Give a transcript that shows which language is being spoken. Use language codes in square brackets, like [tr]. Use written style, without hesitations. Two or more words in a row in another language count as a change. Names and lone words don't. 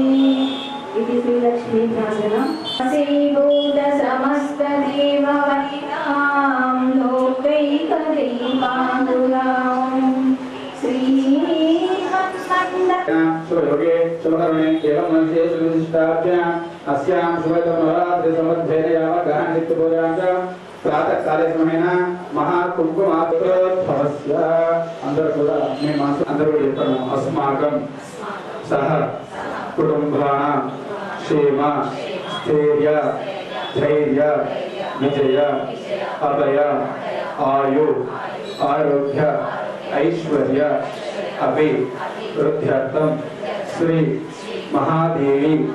[sa] इति श्रीलक्ष्मी प्रार्थना। श्रीभूत समस्त देववनितां लोकैकदैवानुरां शुभयोगे शुभकर्मे एवं मनसे सुविशिष्टाभ्याम् अस्यां शुभतमनवरात्रि सम्बद्धेन यावत् नित्यपूजां च प्रातःकाले समयेन महाकुङ्कुमात्रोद्भवस्य [te] అందరూ కూడా మీ మనసు అందరూ చెప్పండి [sa] అస్మాకం సహ కుటుంబానాం క్షేమ స్థైర్య ధైర్య విజయ అభయ ఆయు ఆరోగ్య ఐశ్వర్య అభి వృద్ధ్యర్థం శ్రీ మహాదేవి